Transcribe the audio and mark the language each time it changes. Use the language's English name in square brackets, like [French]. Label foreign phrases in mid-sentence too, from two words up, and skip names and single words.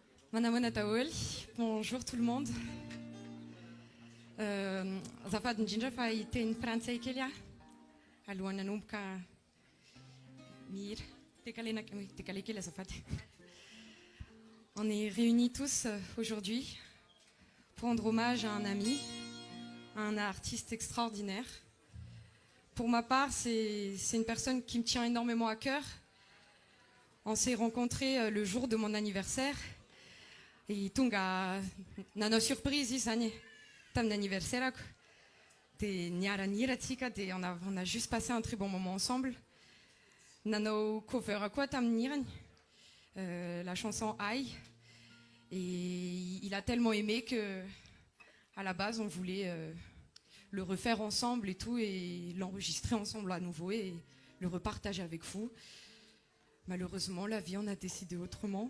[Malagasy] Manamana Taol, [French] bonjour tout le monde. [Malagasy] Zafad Njinja fa iteny français kely alohan'ny nanomboka mihira tekale kely azafady. [French] On est réunis tous aujourd'hui pour rendre hommage à un ami, à un artiste extraordinaire. Pour ma part, c'est une personne qui me tient énormément à cœur. On s'est rencontrés le jour de mon anniversaire. [Malagasy] Et tunga nano surprise isany tamin'ny anniversaire de niara-nihira tsika de [French] on a juste passé un très bon moment ensemble. [Malagasy] Nano cover koa tamin'ny hirany [French] la chanson Aïe, et il a tellement aimé que à la base on voulait le refaire ensemble et tout, et l'enregistrer ensemble à nouveau et le repartager avec vous. Malheureusement la vie en a décidé autrement.